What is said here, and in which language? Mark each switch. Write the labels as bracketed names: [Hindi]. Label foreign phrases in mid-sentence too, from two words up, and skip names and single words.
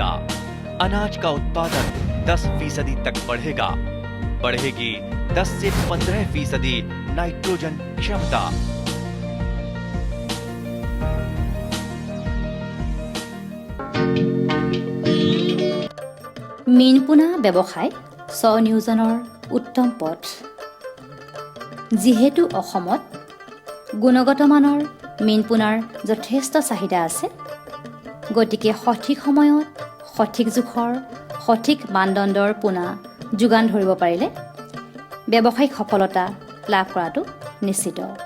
[Hindi] अनाज का उत्पादन 10% तक बढ़ेगा। बढ़ेगी 10 से 15% नाइट्रोजन क्षमता। [Assamese] मीन पोনা ব্যৱসায় স্বনিয়োজনৰ উত্তম পথ। যিহেতু অসমত গুণগত মানৰ মীন পোনাৰ যথেষ্ট চাহিদা আছে, গতিকে সঠিক সময়ত সঠিক জোখৰ সঠিক মানদণ্ডৰ পোনা যোগান ধৰিব পাৰিলে ব্যৱসায়িক সফলতা লাভ কৰাটো নিশ্চিত।